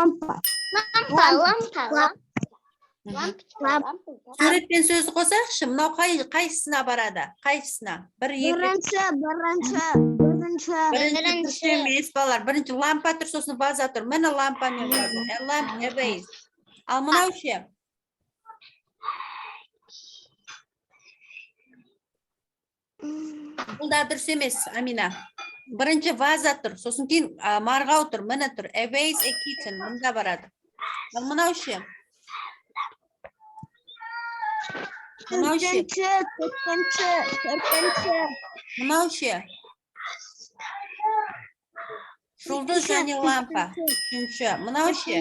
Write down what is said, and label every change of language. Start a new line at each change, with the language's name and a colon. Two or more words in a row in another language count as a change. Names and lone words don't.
Kazakh: Суретпен сөзі қосақшы, мынау қайсысына барады? Қайсысына? Бір, екі. Бірінші дұрыс емес, балалар. Бірінші лампа тұр, сосын ваза тұр. Міне лампа мен ваза.
English: A lamp, a vase.
Kazakh: Ал мынау ше? Бұл да дұрыс емес, Амина. Бірінші ваза тұр, сосын кейін марғау тұр, міне тұр.
English: A vase, a kitten.
Kazakh: Мұнда барады. Ал мынау ше? Мынау ше? Мынау ше? Жұлдыз және лампа. Үшінші. Мынау ше?